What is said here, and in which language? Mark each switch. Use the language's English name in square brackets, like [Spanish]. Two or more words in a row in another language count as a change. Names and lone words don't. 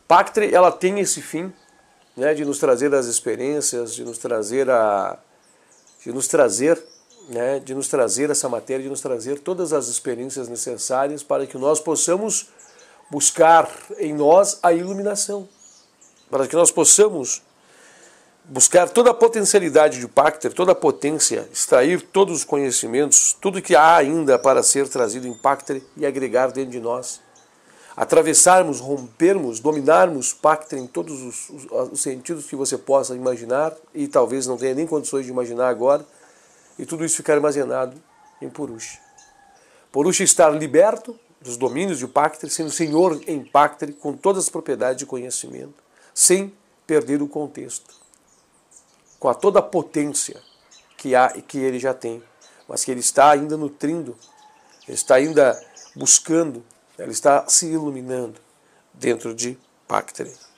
[Portuguese] Pactre, ela tem esse fim, né, de nos trazer as experiências, de nos trazer essa matéria, de nos trazer todas as experiências necessárias para que nós possamos buscar em nós a iluminação, para que nós possamos buscar toda a potencialidade de Pactre, toda a potência, extrair todos os conhecimentos, tudo que há ainda para ser trazido em Pactre e agregar dentro de nós. Atravessarmos, rompermos, dominarmos Pactre em todos os sentidos que você possa imaginar e talvez não tenha nem condições de imaginar agora, e tudo isso ficar armazenado em Purusha. Purusha estar liberto dos domínios de Pactre, sendo Senhor em Pactre, com todas as propriedades de conhecimento, sem perder o contexto, com toda a potência que ele já tem, mas que ele está ainda nutrindo, ele está ainda buscando, ele está se iluminando dentro de Pactre.